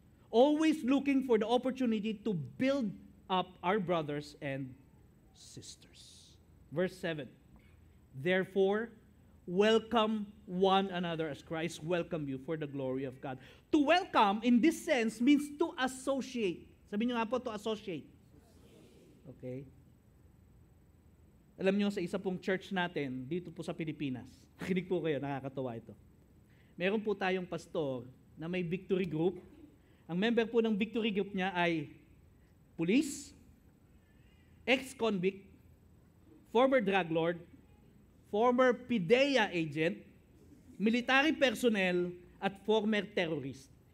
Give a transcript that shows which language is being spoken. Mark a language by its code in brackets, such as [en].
[en] Always looking for the opportunity to build up our brothers and sisters. Verse 7. Therefore, welcome one another as Christ welcomed you for the glory of God. To welcome, in this sense, means to associate. [tl] Sabi niyo nga po, [en] to associate. [tl] Okay? Alam niyo, sa isa pong church natin, dito po sa Pilipinas, nakinig po kayo, nakakatawa ito. Meron po tayong pastor na may victory group. Ang member po ng victory group niya ay police, ex-convict, former drug lord, former PIDEA agent, military personnel, at former terrorist.